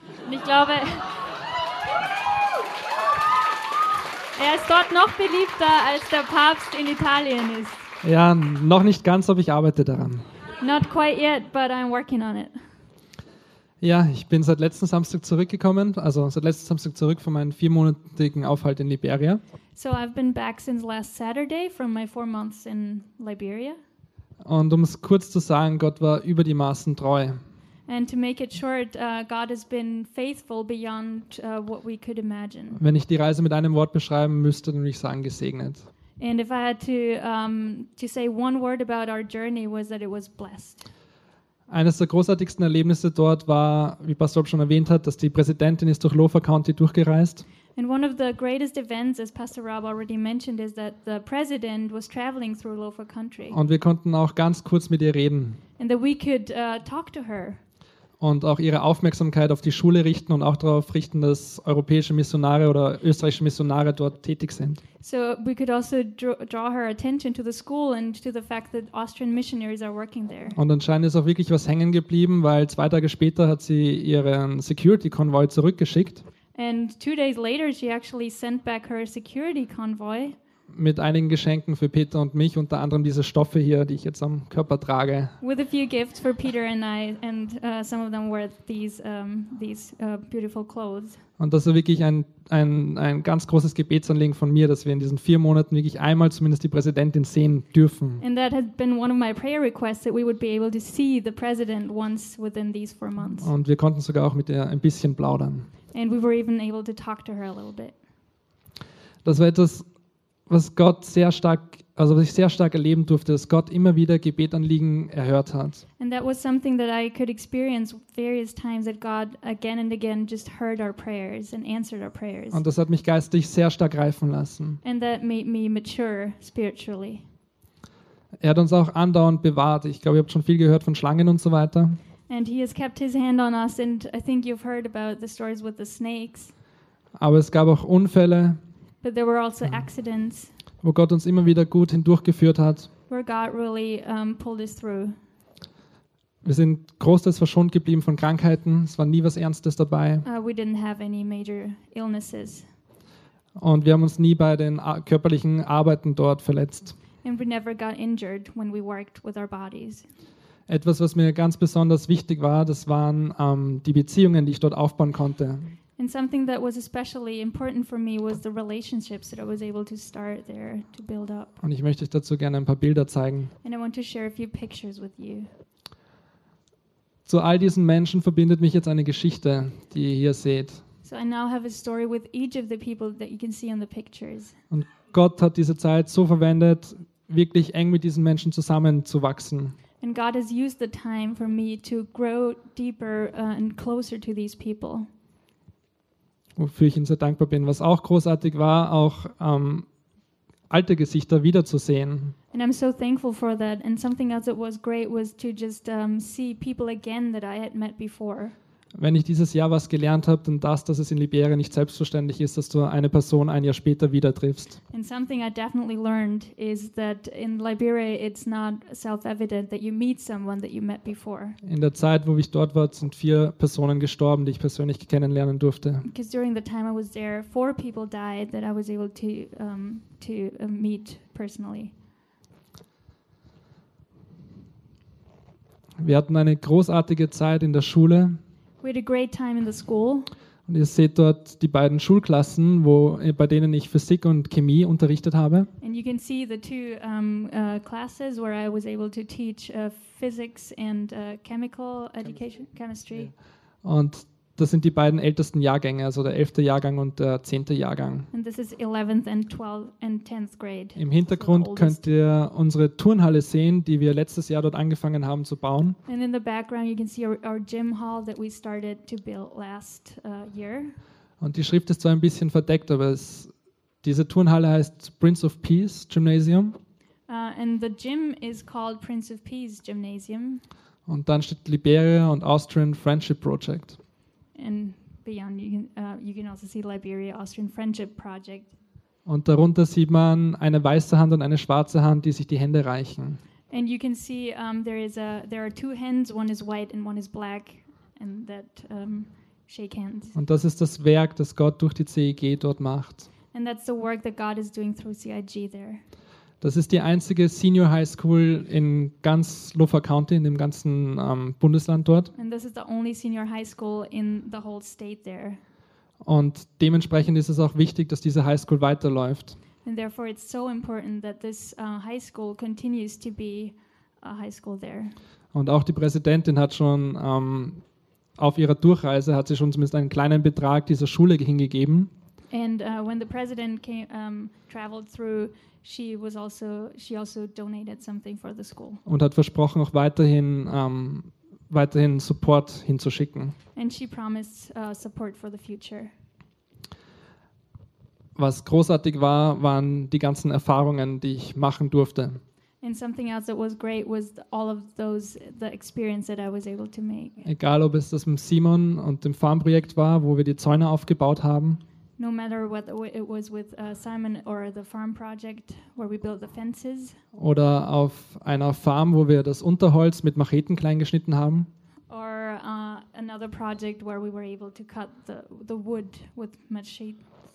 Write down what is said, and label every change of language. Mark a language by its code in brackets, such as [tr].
[de] Ich glaube, er ist dort noch beliebter als der Papst in Italien ist. Ja, noch nicht ganz, aber ich arbeite daran. [en] Not quite yet, but I'm working on it. [de] Ja, ich bin seit letzten Samstag zurückgekommen, also seit letzten Samstag zurück von meinem 4-monatigen Aufenthalt in Liberia. [en] So I've been back since last Saturday from my 4 months in Liberia. [de] Und um es kurz zu sagen, Gott war über die Maßen treu. [en] And to make it short, God has been faithful beyond what we could imagine. [de] Wenn ich die Reise mit einem Wort beschreiben müsste, dann würde ich sagen gesegnet. [en] And if I had to say one word about our journey, was that it was blessed. [de] Eines der großartigsten Erlebnisse dort war, wie Pastor Rob schon erwähnt hat, dass die Präsidentin ist durch Lofer County durchgereist. [en] And one of the greatest events, as Pastor Rob already mentioned, is that the president was traveling through Lofer country. [de] Und wir konnten auch ganz kurz mit ihr reden. [en] And that we could talk to her. [de] Und auch ihre Aufmerksamkeit auf die Schule richten und auch darauf richten, dass europäische Missionare oder österreichische Missionare dort tätig sind. [en] So we could also draw her attention to the school and to the fact that Austrian missionaries are working there. [de] Und anscheinend ist auch wirklich was hängen geblieben, weil 2 Tage später hat sie ihren Security-Konvoi zurückgeschickt. [en] And 2 days later she actually sent back her security convoy. [de] Mit einigen Geschenken für Peter und mich, unter anderem diese Stoffe hier, die ich jetzt am Körper trage. [en] With a few gifts for Peter and I, and some of them were these beautiful clothes. [de] Und das ist wirklich ein ganz großes Gebetsanliegen von mir, dass wir in diesen 4 Monaten wirklich einmal zumindest die Präsidentin sehen dürfen. [en] And that has been one of my prayer requests, that we would be able to see the president once within these 4 months. [de] Und wir konnten sogar auch mit ihr ein bisschen plaudern. [en] And we were even able to talk to her a little bit. [de] Das war etwas, was Gott sehr stark, also was ich sehr stark erleben durfte, dass Gott immer wieder Gebetanliegen erhört hat. [en] And that was something that I could experience various times, that God again and again just heard our prayers and answered our prayers. [de] Und das hat mich geistig sehr stark reifen lassen. [en] And that made me mature spiritually. [de] Er hat uns auch andauernd bewahrt. Ich glaube, ihr habt schon viel gehört von Schlangen und so weiter. [en] And he has kept his hand on us, and I think you've heard about the stories with the snakes. [de] Aber es gab auch Unfälle. [en] But there were also accidents. [de] Wo Gott uns immer wieder gut hindurchgeführt hat. [en] Where God really pulled us through. [de] Wir sind großteils verschont geblieben von Krankheiten. Es war nie was Ernstes dabei. [en] We didn't have any major illnesses. [de] Und wir haben uns nie bei den körperlichen Arbeiten dort verletzt. [en] And we never got injured when we worked with our bodies. [de] Etwas, was mir ganz besonders wichtig war, das waren die Beziehungen, die ich dort aufbauen konnte. [en] And something that was especially important for me was the relationships that I was able to start there to build up. [de] Und ich möchte euch dazu gerne ein paar Bilder zeigen. [en] And I want to share a few pictures with you. [de] Zu all diesen Menschen verbindet mich jetzt eine Geschichte, die ihr hier seht. [en] So I now have a story with each of the people that you can see on the pictures. [de] Und Gott hat diese Zeit so verwendet, wirklich eng mit diesen Menschen zusammenzuwachsen. [en] And God has used the time for me to grow deeper and closer to these people. [de] Wofür ich ihm sehr dankbar bin, was auch großartig war, auch alte Gesichter wiederzusehen. [en] And I'm so thankful for that. And something else that was great was to just see people again that I had met before. [de] Wenn ich dieses Jahr was gelernt habe, dann das, dass es in Liberia nicht selbstverständlich ist, dass du eine Person ein Jahr später wieder triffst. [en] And something I definitely learned is that in Liberia it's not self-evident that you meet someone that you met before. [de] In der Zeit, wo ich dort war, sind 4 Personen gestorben, die ich persönlich kennenlernen durfte. [en] Because during the time I was there, 4 people died that I was able to meet personally. [de] Wir hatten eine großartige Zeit in der Schule. [en] We had a great time in the school. [de] Und ihr seht dort die beiden Schulklassen, wo, bei denen ich Physik und Chemie unterrichtet habe. [en] And you can see the two classes where I was able to teach physics and chemical education, chemistry. [de] Und das sind die beiden ältesten Jahrgänge, also der 11. Jahrgang und der 10. Jahrgang. [en] And this is 11th and 12th and 10th grade. [de] Im Hintergrund könnt ihr unsere Turnhalle sehen, die wir letztes Jahr dort angefangen haben zu bauen. [en] And in the background you can see our gym hall that we started to build last year. [de] Und die Schrift ist zwar ein bisschen verdeckt, aber diese Turnhalle heißt Prince of Peace Gymnasium. [en] And the gym is called Prince of Peace Gymnasium. [de] Und dann steht Liberia und Austrian Friendship Project. [en] And beyond, you can also see Liberia Austrian Friendship Project. [de] Und darunter sieht man eine weiße Hand und eine schwarze Hand, die sich die Hände reichen. [en] And you can see there are 2 hands, one is white and one is black, and that shake hands. [de] Und das ist das Werk, das Gott durch die CIG dort macht. [en] And that's the work that God is doing through CIG there. [de] Das ist die einzige Senior High School in ganz Loffa County, in dem ganzen Bundesland dort. [en] And this is the only senior high school in the whole state there. [de] Und dementsprechend ist es auch wichtig, dass diese High School weiterläuft. [en] And therefore it's so important that this high school continues to be a high school there. [de] Und auch die Präsidentin hat schon auf ihrer Durchreise hat sie schon zumindest einen kleinen Betrag dieser Schule hingegeben. [en] And when the president came traveled through, she also donated something for the school. [de] Und hat versprochen, auch weiterhin weiterhin Support hinzuschicken. [en] And she promised support for the future. [de] Was großartig war, waren die ganzen Erfahrungen, die ich machen durfte. [en] And something else that was great was all of those the experience that I was able to make. [de] Egal, ob es das mit Simon und dem Farmprojekt war, wo wir die Zäune aufgebaut haben. [en] No matter whether it was with Simon or the farm project where we built the fences. [de] Oder auf einer Farm, wo wir das Unterholz mit Macheten klein geschnitten haben. [en] Or another project where we were able to cut the wood with machetes.